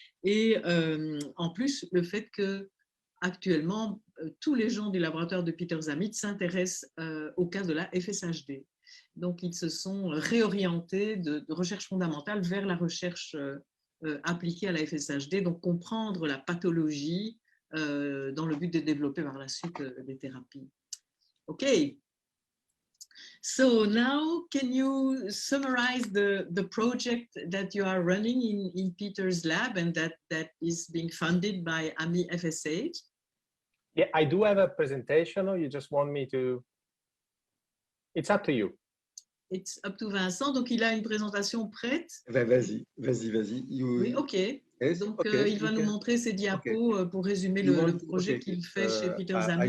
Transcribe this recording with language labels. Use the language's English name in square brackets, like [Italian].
[French] Et en plus, le fait que actuellement, tous les gens du laboratoire de Peter Zammit s'intéressent au cas de la FSHD. Donc, ils se sont réorientés de recherche fondamentale vers la recherche appliquée à la FSHD, donc comprendre la pathologie dans le but de développer par la suite des thérapies. OK. [English] So now, can you summarize the project that you are running in Peter's lab and that is being funded by AMI FSH? Yeah, I do have a presentation, or you just want me to? It's up to you. It's up to Vincent. [French] Donc, il a une présentation prête. Vas-y. Oui, OK. Donc, il va nous montrer ses diapos pour résumer le projet qu'il fait chez Peter Zammit.